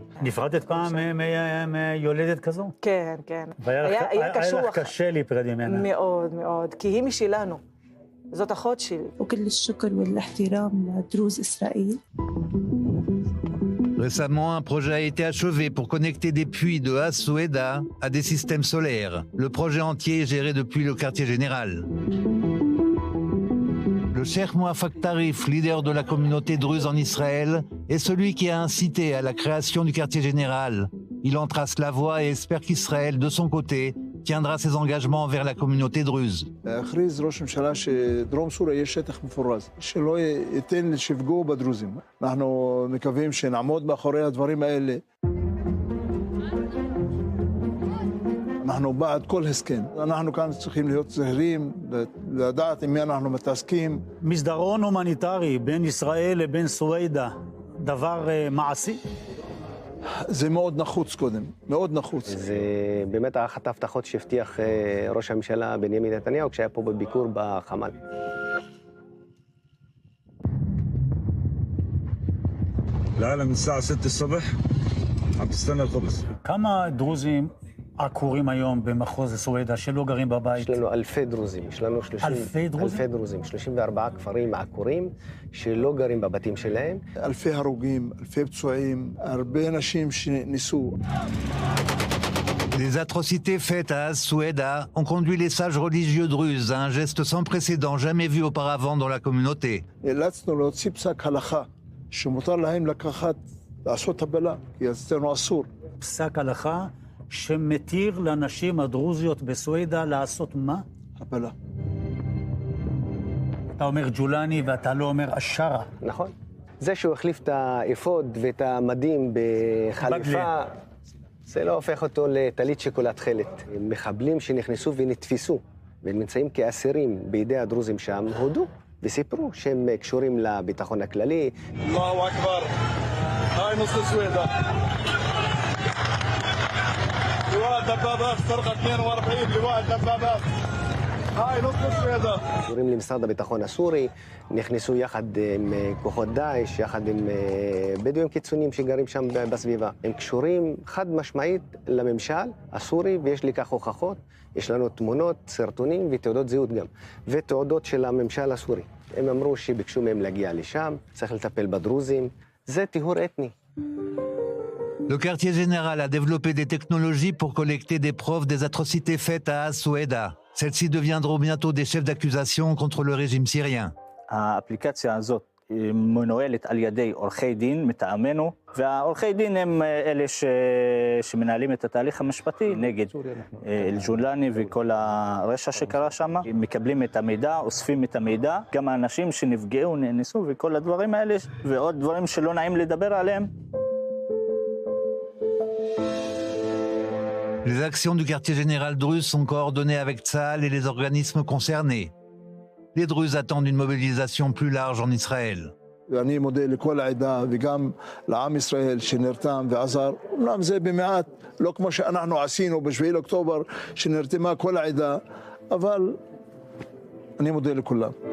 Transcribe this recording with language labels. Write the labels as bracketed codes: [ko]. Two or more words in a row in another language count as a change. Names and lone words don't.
[he] נפרדת פעם מיולדת כזו? כן, כן. היה לך קשה להיפרד ממנה. מאוד, מאוד, כי היא משלנו. זאת אחות שלי. [ar] وكل الشكر والاحترام لدروز إسرائيل. [fr] Récemment, un projet a été achevé pour connecter des puits de As-Soueda à des systèmes solaires. Le projet entier est géré depuis le quartier général. Le Cheikh Mouafak Tarif, leader de la communauté druze en Israël, est celui qui a incité à la création du quartier général. Il en trace la voie et espère qu'Israël, de son côté, tiendra ses engagements envers la communauté druze. [he] הכריז ראש הממשלה שדרום סוריה יש שטח מפורז, שלא ייתן שיפגעו בדרוזים. אנחנו מקווים שנעמוד מאחורי הדברים האלה. אנחנו בעד כל הסכם. אנחנו כאן צריכים להיות זהירים, לדעת עם מי אנחנו מתעסקים. מסדרון הומניטרי בין ישראל לבין סווידה, דבר מעשי? זה מאוד נחוץ קודם, מאוד נחוץ. זה באמת אחת ההבטחות שהבטיח ראש הממשלה בנימין נתניהו כשהיה פה בביקור בחמ"ל. [ar] العالم الساعة 6 الصبح عم تستنى الخبز. [he] כמה דרוזים עקורים היום במחוז סווידה שלא גרים בבית? יש לנו אלפי דרוזים, יש לנו 34 כפרים עקורים שלא גרים בבתים שלהם. אלפי הרוגים, אלפי פצועים, הרבה אנשים שניסו. [fr] Les atrocités faites à As-Soueda ont conduit les sages religieux druzes à un geste sans précédent jamais vu auparavant dans la communauté. [he] נאלצנו להוציא פסק הלכה שמותר להם לקחת, לעשות הפלה, כי אצלנו אסור. פסק הלכה שמתיר לנשים הדרוזיות בסווידה לעשות מה? הפלה. אתה אומר ג'ולני ואתה לא אומר אשרה. נכון. זה שהוא החליף את האפוד ואת המדים בחליפה, זה לא הופך אותו לטלית שכולה תכלת. מחבלים שנכנסו ונתפסו ונמצאים כאסירים בידי הדרוזים שם, הודו וסיפרו שהם קשורים לביטחון הכללי. [ar] الله أكبر، هاي نص سويدا. لواء دبابات سرقة 42 لواء دبابات هاي نص سويدا. [he] קשורים למשרד הביטחון הסורי, נכנסו יחד עם כוחות דאעש, יחד עם בדואים קיצוניים שגרים שם בסביבה. הם קשורים חד משמעית לממשל הסורי, ויש לי כך הוכחות. יש לנו תמונות, סרטונים ותעודות זהות גם, ותעודות של הממשל הסורי. הם אמרו שביקשו מהם להגיע לשם, צריך לטפל בדרוזים. זה טיהור אתני. [fr] Le quartier général a développé des technologies pour collecter des preuves des atrocités faites à As-Soueda. Celles-ci deviendront bientôt des chefs d'accusation contre le régime syrien. [he] האפליקציה הזאת מנוהלת על ידי עורכי דין מטעמנו, והעורכי דין הם אלה שמנהלים את התהליך המשפטי נגד אל-ג'ולני וכל הרשע שקרה שם. מקבלים את המידע, אוספים את המידע, גם האנשים שנפגעו, נאנסו וכל הדברים האלה, ועוד דברים שלא נעים לדבר עליהם. [fr] Les actions du quartier général druze sont coordonnées avec Tsahal et les organismes concernés. Les Druzes attendent une mobilisation plus large en Israël. [he] ואני מודה לכל העדה וגם לעם ישראל שנרתם ועזר. אומנם זה במעט, לא כמו שאנחנו עשינו ב7 לאוקטובר שנרתמה כל העדה, אבל אני מודה לכולם.